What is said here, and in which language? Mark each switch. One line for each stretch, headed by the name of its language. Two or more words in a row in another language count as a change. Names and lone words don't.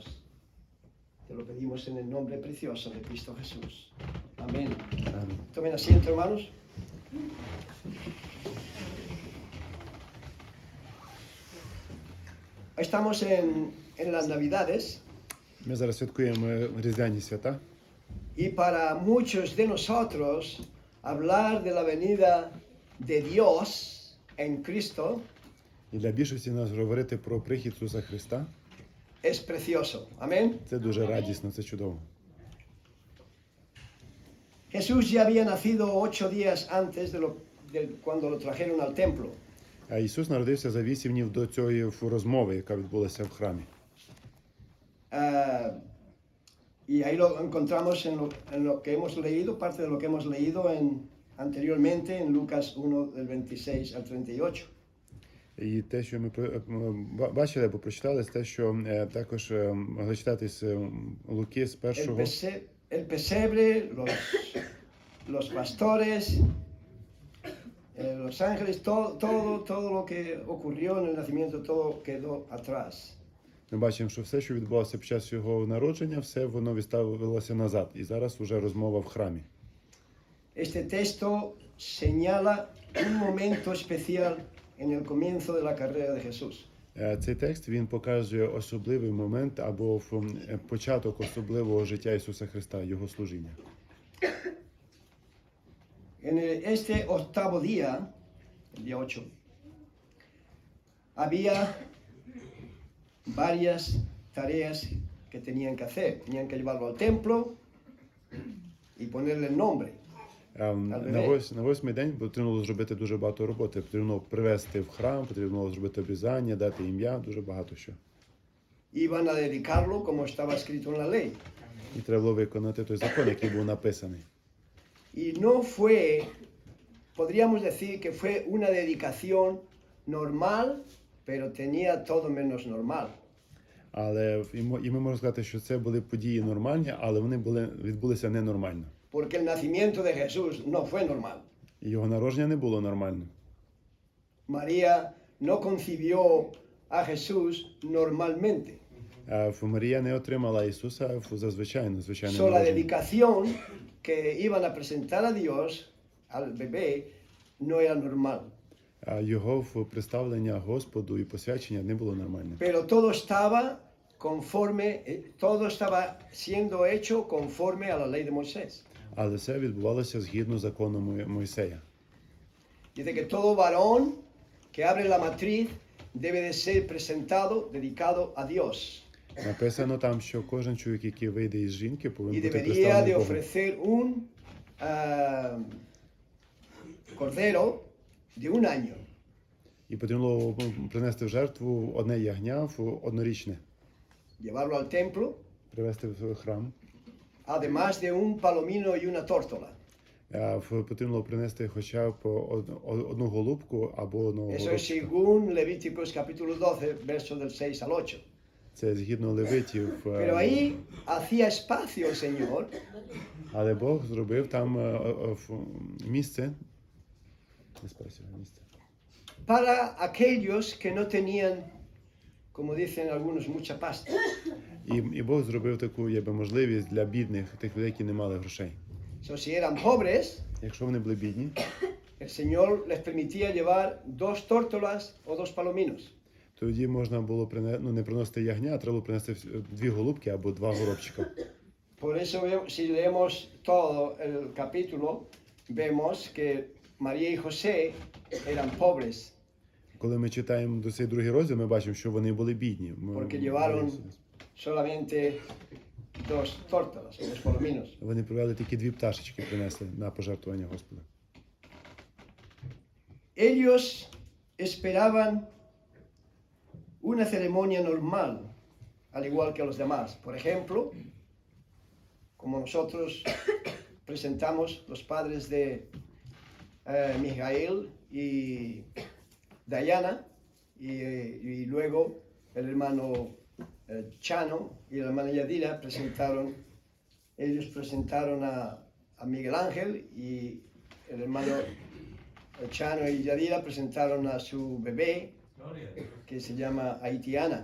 Spanish: Te lo pedimos en el nombre precioso de Cristo Jesús. Amén.
Ukrainian: Амінь.
Spanish: Tomen asiento, hermanos. Estamos en las Navidades
Ukrainian: Ми зараз святкуємо Різдвяні свята.
Spanish: y para muchos de nosotros hablar de la venida de Dios en Cristo
Ukrainian: І для більшості нас говорити про прихід Ісуса Христа
Spanish: es precioso. Amén. –
Ukrainian: це дуже радісно, це чудово.
Spanish: Jesús ya había nacido 8 días antes de cuando lo trajeron al templo.
Ukrainian: А Ісус народився за 8 днів до цієї розмови, яка відбулася в храмі.
Spanish: Y ahí lo encontramos en lo que hemos leído, parte de lo que hemos leído anteriormente en Lucas 1, del 26 al 38.
Ukrainian: І те, що ми бачили або прочитали, це те, що також могли читати з Луки з першого.
Spanish: El pesebre, los pastores, los ángeles, todo lo que ocurrió en el nacimiento, todo quedó atrás.
Ukrainian: Ми бачимо, що все, що відбувалося під час його народження, все воно відставилося назад. І зараз вже розмова в храмі.
Spanish: Este texto señala un momento especial en el comienzo de la carrera de Jesús.
Ukrainian: Цей текст, він показує особливий момент або початок особливого життя Ісуса Христа, Його служіння.
Spanish: En este octavo día, el día 8, había varias tareas que tenían que hacer. Tenían que llevarlo al templo y ponerle el nombre.
Ukrainian: На восьмий день потрібно було зробити дуже багато роботи. Потрібно привезти в храм, потрібно було зробити обрізання, дати ім'я, дуже багато що.
Spanish: Iban a dedicarlo como estaba escrito en la ley.
Ukrainian: І треба було виконати той закон, який був написаний.
Spanish: Y no fue, podríamos decir que fue una dedicación normal, pero tenía todo menos normal.
Ukrainian: Але і ми можемо сказати, що це були події нормальні, але вони відбулися ненормально.
Spanish: Porque el nacimiento de Jesús no fue normal.
Ukrainian: І його народження не було нормально.
Spanish: María no concibió a Jesús normalmente.
Ukrainian: Марія не отримала Ісуса в звичайному
Spanish: So la
Ukrainian: народженні.
Spanish: dedicación que iban a presentar a Dios, al bebé, no era normal.
Ukrainian: Його представлення Господу і посвячення не було нормальним.
Spanish: Pero todo estaba siendo hecho conforme a la ley de Moisés.
Ukrainian: Але все відбувалося згідно закону Мойсея.
Spanish: Dice que todo varón que abre la matriz debe de ser presentado, dedicado a Dios.
Ukrainian: Написано там, що кожен чоловік, який вийде із жінки,
Spanish: Y
Ukrainian: повинен бути
Spanish: debería de
Ukrainian: представлений Богу.
Spanish: ofrecer un cordero de un año.
Ukrainian: І потрібно було принести в жертву одне ягня однорічне,
Spanish: Llevarlo al templo,
Ukrainian: привезти в храм.
Spanish: además de un palomino y una tórtola.
Ukrainian: Потрібно було принести хоча б одну голубку або одного
Spanish: Eso es
Ukrainian: горобчика.
Spanish: según Levíticos capítulo 12, versos del 6 al 8.
Ukrainian: Це згідно Левитів.
Spanish: Pero ahí hacía espacio el Señor
Ukrainian: Але Бог зробив там місце.
Spanish: para aquellos que no tenían, como dicen algunos, mucha pasta.
Ukrainian: І Бог зробив таку можливість для бідних, тих людей, які не мали грошей.
Spanish: So, si eran pobres,
Ukrainian: Якщо вони були бідні,
Spanish: el Señor les permitía llevar 2 tórtolas o 2 palominos.
Ukrainian: тоді можна було не приносити ягня, а треба було принести 2 голубки або 2 горобчика.
Spanish: Por eso, si leemos todo el capítulo, vemos que María y José eran pobres,
Ukrainian: Коли ми читаємо до цей другий розділ, ми бачимо, що вони були бідні.
Spanish: porque llevaron solamente 2 tórtolas o 2 palominos.
Ukrainian: Вони привели тільки 2 пташечки, принесли на пожертвування Господу.
Spanish: Ellos esperaban una ceremonia normal, al igual que los demás. Por ejemplo, como nosotros presentamos los padres de Mijael y Diana, y luego el hermano Chano y la hermana Yadira ellos presentaron a Miguel Ángel, y el hermano Chano y Yadira presentaron a su bebé, que se llama Haitiana.